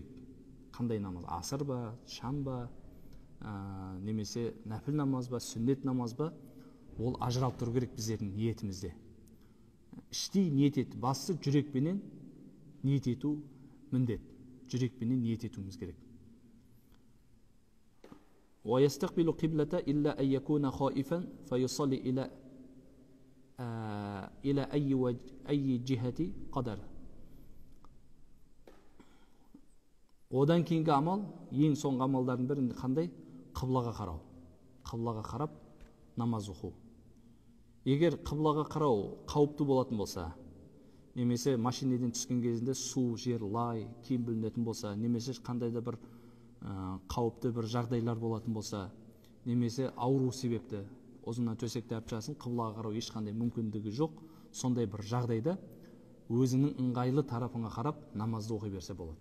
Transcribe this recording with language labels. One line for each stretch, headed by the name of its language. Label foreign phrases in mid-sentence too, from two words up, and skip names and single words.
Kazakh: Қандай намаз? Асыр ба, шам ба, немесе нәпіл намаз ба, сүннет намаз ба, ол ажыралып тұру керек біздердің ниетімізде. Іштей ниет ету, басты жүрекпенен ниет ету міндет. Жүрекпенен ниет етуіміз керек.
Arabic: وَيَسْتَقْبِلُ قِبْلَةَ إِلَّا أَنْ يَكُونَ خَائِفًا فَيُصَلِّ إِلَى أَيِّ جِهَةِ قَدَرَ.
Kazakh: Одан кейінгі амал, ең соңғы амалдардың бірі қандай? Қыблаға қарау. Қыблаға қарап намаз оқу. Егер қыблаға қарау қауіпті болатын болса, немесе машинеден түскен кезінде су, жер, лай, киім білінетін болса, немесе қандай да бір қауіпті бір жағдайлар болатын болса, немесе ауру себепті ұзыннан төсекте әпшасын қыблаға қарау ешқандай мүмкіндігі жоқ, сондай бір жағдайда өзінің ыңғайлы тарапыңа қарап намазды оқи берсе болады.